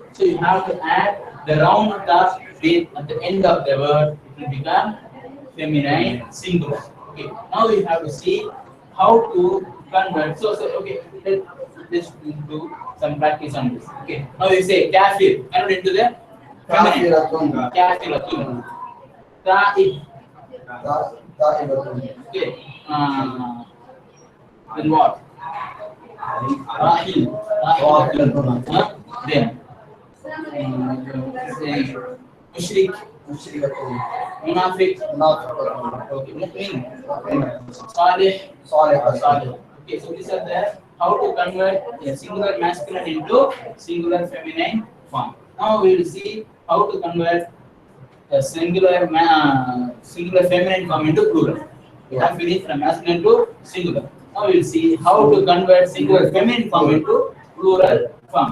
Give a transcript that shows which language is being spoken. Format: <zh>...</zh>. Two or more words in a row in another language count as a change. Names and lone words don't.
<en>So you have to add the round the with at the end of the word. It will become feminine singular. Okay. Now we have to see how to convert. So okay. Let's do some practice on this. Okay. Now we say kafir. Convert into the feminine. Kafiratun. Kafiratun. Ta'ib. Ta'ibatun. Okay. Then what? Rahil. Rahilatun. Then say mushrik. Mushrikatun. Munafiq. Munafiqatun. Okay. Mu'min. Salih. Salihah. Salih. Okay. So these are the how to convert a singular masculine into singular feminine form. Now we will see how to convert a singular feminine form into plural. We have finished from masculine to singular. Now we will see how to convert singular feminine form into plural form.</en>